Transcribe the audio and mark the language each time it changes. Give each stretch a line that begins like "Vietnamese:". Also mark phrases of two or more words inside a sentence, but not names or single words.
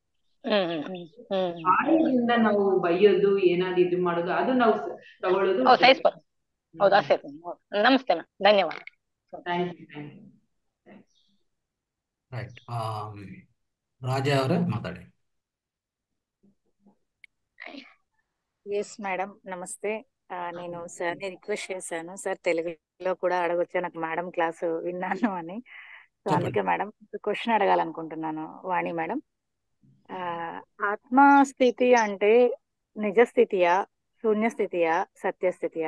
Kannada: ಬಾಯಿಯಿಂದ ನಾವು ಬೈಯೋದು, ಏನಾದ್ರು ಇದು ಮಾಡೋದು, ಅದು ನಾವು ತಗೊಳ್ಳೋದು. ನಮಸ್ತೆ ಮ್ಯಾಮ್, ಧನ್ಯವಾದ. ರೈಟ್, ರಾಜಾ ಅವರೇ ಮಾತಾಡಿ.
Telugu: ఎస్ మేడం, నమస్తే. నేను సార్ని రిక్వెస్ట్ చేశాను, సార్ తెలుగులో కూడా అడగొచ్చా, నాకు మేడం క్లాసు విన్నాను అని. సో చెప్పండి. అందుకే మేడం క్వశ్చన్ అడగాలనుకుంటున్నాను వాణి మేడం. ఆత్మస్థితి అంటే నిజస్థితియా, శూన్యస్థితియా, సత్యస్థితియా?